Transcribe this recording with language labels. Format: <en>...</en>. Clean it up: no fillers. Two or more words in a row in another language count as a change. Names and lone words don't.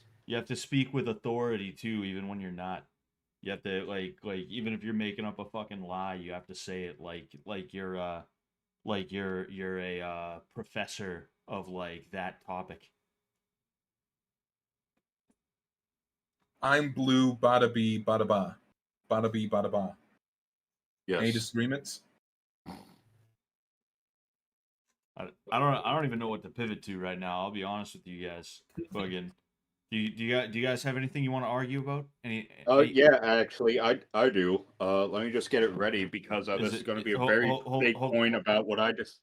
<en>You have to speak with authority too, even when you're not. You have to like even if you're making up a fucking lie, you have to say it like you're a professor of like that topic. I'm blue, bada bee, bada ba. Bada bee, bada ba. Yes. Any disagreements? I don't even know what to pivot to right now. I'll be honest with you guys. Fucking, do you guys have anything you want to argue about? Any? Yeah, actually, I do. Let me just get it ready because this is going to be a very big point about what I just.</en>